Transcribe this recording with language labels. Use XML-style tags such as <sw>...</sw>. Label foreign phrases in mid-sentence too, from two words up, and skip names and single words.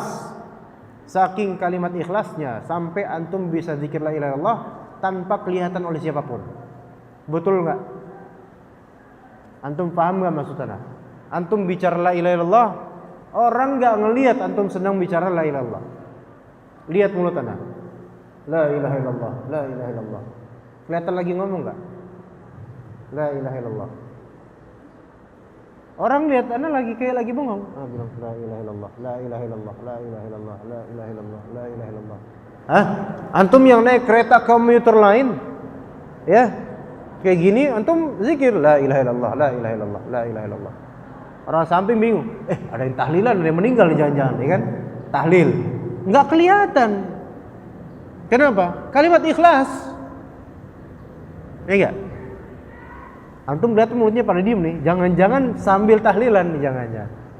<id>Saking kalimat ikhlasnya sampai antum bisa zikir</id> <ar>لا إله إلا الله</ar> <id>tanpa kelihatan oleh siapapun. Betul enggak? Antum paham enggak maksudnya? Antum bicara</id> <ar>لا إله إلا الله,</ar> <id>orang enggak ngelihat antum sedang bicara</id> <ar>لا إله إلا الله.</ar> <id>Lihat mulut anda,</id> <ar>لا إله إلا الله، لا إله إلا الله.</ar> <id>Kelihatan lagi ngomong enggak?</id> <ar>لا إله إلا الله.</ar> <id>Orang lihat Anda lagi kayak lagi bengong.</id> <ar>Bilang لا إله إلا الله، لا إله إلا الله، لا إله إلا الله، لا إله إلا الله، لا إله إلا الله.</ar> <id>Hah? Antum yang naik kereta komuter lain, ya, kayak gini, antum zikir</id> <ar>لا إله إلا الله، لا إله إلا الله، لا إله إلا الله.</ar> <id>Orang samping bingung, ada yang tahlilan, ada yang meninggal jangan-jangan, ya kan? Tahlil, nggak kelihatan. Kenapa? Kalimat ikhlas, ya enggak? Antum lihat mulutnya pada diem nih, jangan-jangan sambil tahlilan nih, jangan-jangan.</id>